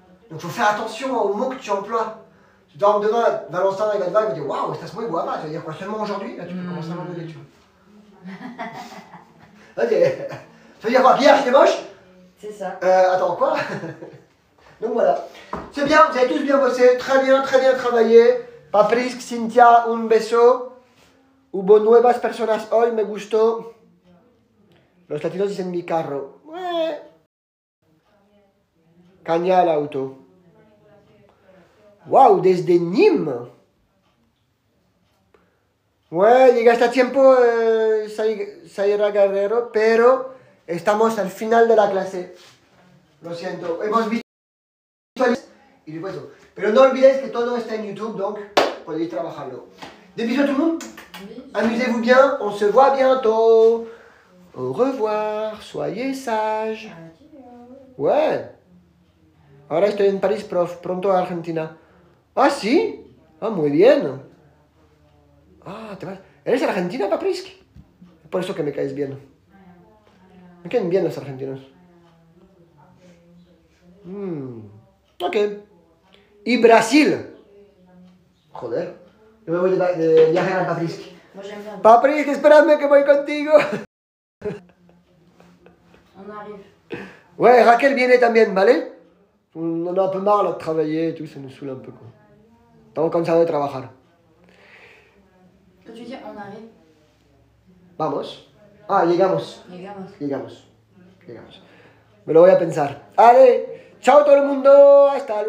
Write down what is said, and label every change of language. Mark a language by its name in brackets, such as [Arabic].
[French] Donc, il faut faire attention aux mots que tu emploies. Tu te demain, Valentin, il va te voir, il va dire waouh, [Spanish] estás muy guapa. [French] Tu vas dire quoi seulement aujourd'hui? Là, tu peux commencer à m'enlever, tu vois. Ok. Ça veut dire quoi? Hier, j'étais moche? C'est ça. Attends, quoi? Donc voilà. C'est bien, vous avez tous bien bossé. Très bien travaillé. Paprisk, Cynthia, [Spanish] un beso. Hubo nuevas personas hoy, me gustó. Los latinos dicen mi carro. Caña al auto. Wow, desde Nîmes. Bueno, llegaste a tiempo, Zaira Guerrero, pero estamos al final de la clase. Lo siento, hemos visto y después eso. Pero no olvidéis que todo está en YouTube, [French] donc [Spanish] podéis trabajarlo. [French] Des bisous à tout le monde. Amusez-vous bien, on se voit bientôt. Au revoir, soyez sages. Ouais. [Spanish] Ahora estoy en París, prof, pronto a Argentina. Ah, sí. Ah, muy bien. Ah, te vas. ¿Eres argentina, Papriski? Por eso que me caes bien. Me caen bien los argentinos. Ok. Y Brasil. Joder. Yo me voy de viaje a Papriski. [French] Moi j'aime bien. [Spanish] Papriski, espérame que voy contigo. [French] On arrive. [Spanish] Ouais, Raquel viene también, ¿vale? [French] On en a un peu marre là, de travailler et tout, ça nous saoule un peu quoi. [Spanish] Estamos cansados de trabajar. [French] Quand tu dis on arrive, [Spanish] Vamos. Ah, llegamos. llegamos. Llegamos. Me lo voy a pensar. ¡Ale! ¡Chao todo el mundo! ¡Hasta luego!